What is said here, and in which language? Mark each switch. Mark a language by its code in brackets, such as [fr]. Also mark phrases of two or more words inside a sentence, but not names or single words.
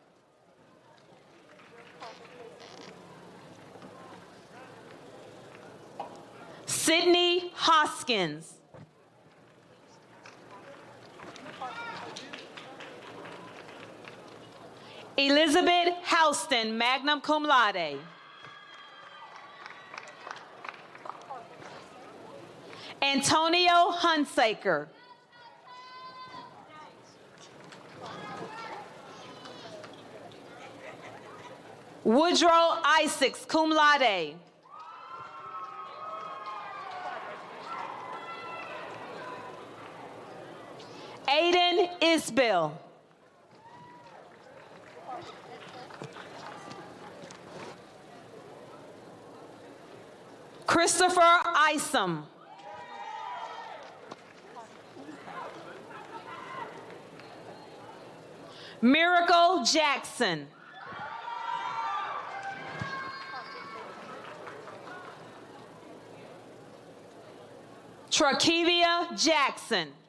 [en] Sydney Hoskins. Elizabeth Houston, [la] magna cum laude. [en] Antonio Hunsaker. Woodrow Isaacs, [la] cum laude. [en] Aiden Isbell. Christopher Isom. Miracle Jackson. Trakivia Jackson.